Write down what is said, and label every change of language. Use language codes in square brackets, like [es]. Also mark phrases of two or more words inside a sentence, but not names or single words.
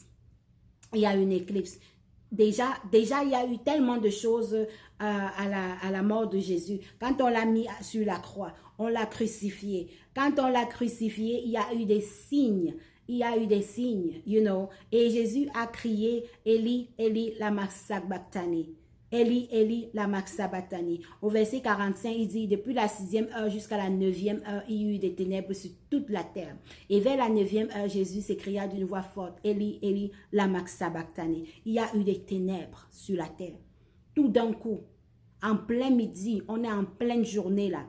[fr] Il y a une éclipse. Déjà, il y a eu tellement de choses à la mort de Jésus. Quand on l'a mis sur la croix, on l'a crucifié. Quand on l'a crucifié, il y a eu des signes. Il y a eu des signes, Et Jésus a crié, [arc] Eli, Eli, lama sabachthani. Eli, Eli, lama sabachthani. [fr] Au verset 45, il dit, depuis la 6e heure jusqu'à la 9e heure, il y a eu des ténèbres sur toute la terre. Et vers la 9e heure, Jésus s'écria d'une voix forte, [arc] Eli, Eli, lama sabachthani. [fr] Il y a eu des ténèbres sur la terre. Tout d'un coup, en plein midi, on est en pleine journée là.